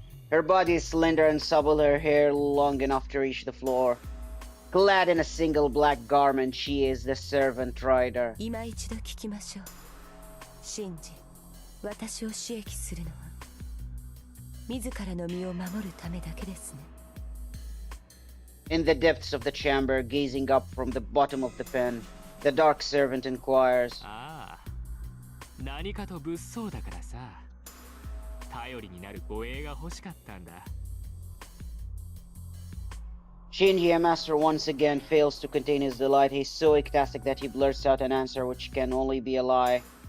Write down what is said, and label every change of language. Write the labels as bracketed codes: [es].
[en] Her body is slender and supple, her hair long enough to reach the floor. Clad in a single black garment, she is the servant rider. [ja] 今一度聞きましょう。シンジ、私を刺激するのは自らの身を守るためだけですね。 [en] In the depths of the chamber, gazing up from the bottom of the pen, the dark servant inquires. [ja] 何かと物騒だからさ。頼りになる護衛が欲しかったんだ。 [en] Shinji, a master, once again fails to contain his delight. He's so ecstatic that he blurts out an answer which can only be a lie.